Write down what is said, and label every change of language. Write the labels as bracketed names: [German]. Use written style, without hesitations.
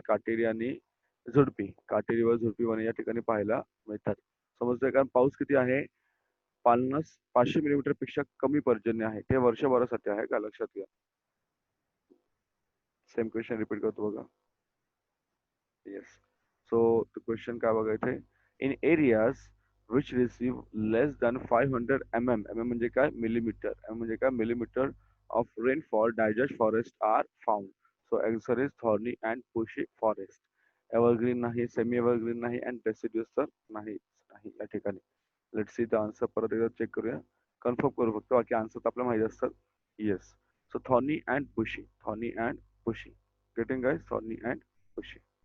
[Marathi] काटेरी आणि झुडपी. काटेरी व झुडपी वने या ठिकाणी पाहायला मिळतात. समजतंय? कारण पाऊस किती आहे? 500 मिलीमीटर पेक्षा कमी पर्जन्य आहे. ते वर्षभरासाठी आहे का? लक्षात घ्या. सेम क्वेश्चन रिपीट करतो बघा. [English] Yes. So the question [Marathi] काय बघायचंय. [English] In areas which receive less than 500 mm [Marathi] म्हणजे काय? मिलीमीटर. म्हणजे काय? [English] Millimetre of rainfall, digest forest are found. So answer is thorny and bushy forest. [Marathi] Evergreen नाही, semi evergreen नाही and deciduous तर नाही या ठिकाणी. [English] Let's see the answer. [Marathi] परत एकदा चेक करूया. कन्फर्म करू फक्त, बाकी आन्सर तर आपल्याला माहिती असतात. [English] Yes. So thorny and bushy. Thorny and bushy. Getting guys? Thorny and bushy.